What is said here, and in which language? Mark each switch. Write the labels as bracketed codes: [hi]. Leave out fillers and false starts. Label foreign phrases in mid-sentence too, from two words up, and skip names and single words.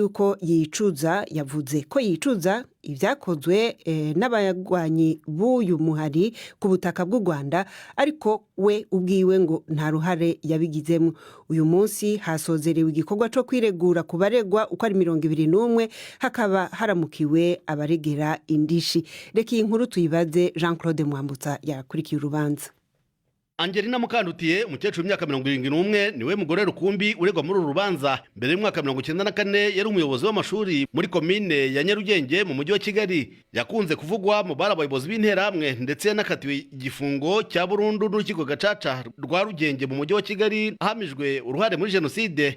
[rw] Yavuze ko yicuza ibyakozwe n'abagwanyi b'uyu muhari ku butaka bw'u Rwanda ariko we ubwiwe ngo nta ruhare yabigizemo. Uyu munsi hasozerewe igikorwa cyo kwiregura ku baregwa uko ari 21 hakaba haramukiwe abaregera indishi. Reka iyi nkuru tuyibaze Jean Claude Mwambutsa yakurikiye urubanza. Angelina Mukandutiye umukecuru w'imyaka 71 niwe mugore rukumbi uregwa muri uru rubanza. Mbere y'umwaka 1994 yari umuyobozi w'amashuri muri komine ya Nyarugenge mu mujyi wa Kigali. Yakunze kuvugwa mu bari abayobozi b'interahamwe ndetse yanakatiwe igifungo cya burundu n'urukiko gacaca rwa Rugenge mu mujyi wa Kigali ahamijwe uruhare muri jenoside.